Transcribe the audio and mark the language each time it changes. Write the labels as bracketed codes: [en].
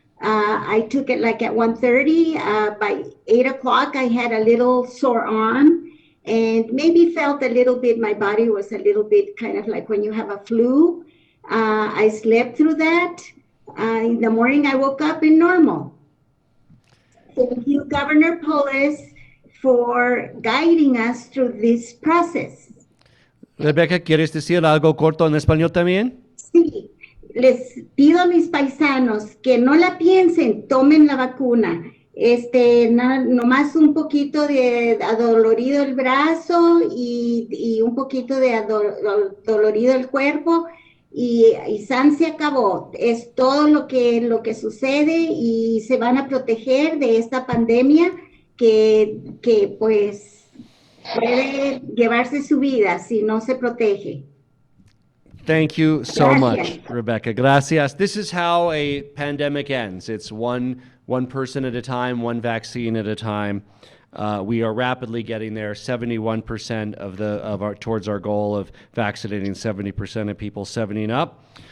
[en] I took it like at 1:30. By 8 o'clock, I had a little sore arm and maybe felt a little bit, my body was a little bit kind of like when you have a flu. I slept through that. In the morning, I woke up in normal. Thank you, Governor Polis, for guiding us through this process. [es] Rebecca, ¿quieres decir algo corto en español también? Sí, les pido a mis paisanos que no la piensen, tomen la vacuna. Nomás un poquito de adolorido el brazo y un poquito de dolorido el cuerpo y san se acabó. Es todo lo que sucede y se van a proteger de esta pandemia que pues puede llevarse su vida si no se protege. [en] Thank you so [es] Gracias. [en] much, Rebecca. [es] Gracias. [en] This is how a pandemic ends. It's one person at a time, one vaccine at a time. We are rapidly getting there. 71% towards our goal of vaccinating 70% of people 70 and up.